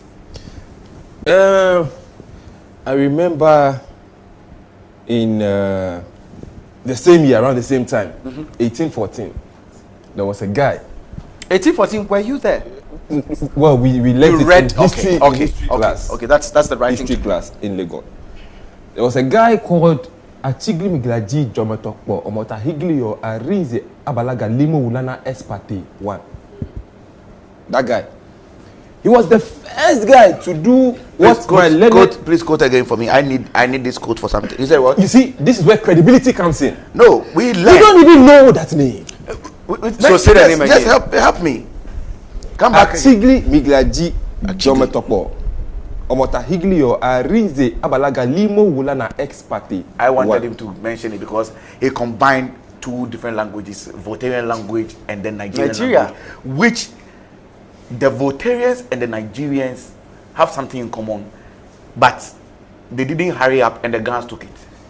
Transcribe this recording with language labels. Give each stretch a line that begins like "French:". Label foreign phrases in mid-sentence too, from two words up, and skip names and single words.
English: I remember in the same year, around the same time, 1814, there was a guy. 1814, were you there? Well, we learned history class. Okay, that's the right history class in Lagos. There was a guy called Achigli Miglaji Jometokpo Omota Higlio Arize Abalaga Limo Ulana Espate 1. That guy. He was the first guy to do what my learned. Please quote again for me. I need this quote for something. You said what? You see, this is where credibility comes in. No, we don't even know that name. So say the name again. Just help me. Come back. Achigli Miglaji Jometokpo Omota Higlio Arize Abalaga Limo Ulana Espate. I wanted him to mention it because he combined two different languages, Voltarian language and then Nigerian language, which the Voltarians and the Nigerians have something in common, but they didn't hurry up and the Ghanaians took it.